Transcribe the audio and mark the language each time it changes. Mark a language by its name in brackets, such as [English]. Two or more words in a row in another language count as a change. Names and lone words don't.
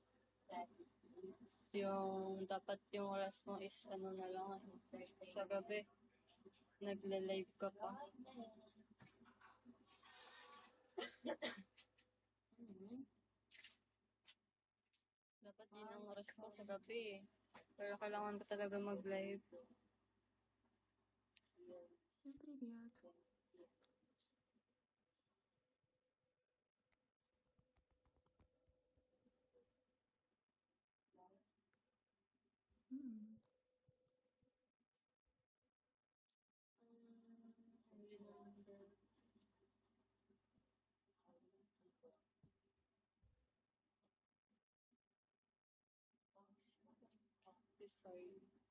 [Filipino] Yung dapat yung oras mo is ano na lang, sa gabi nagla-live ka pa. Dapat din ang oras ko sa gabi eh. Pero kailangan ko talaga mag-live. [Russian] Всем привет. М. [English] Design.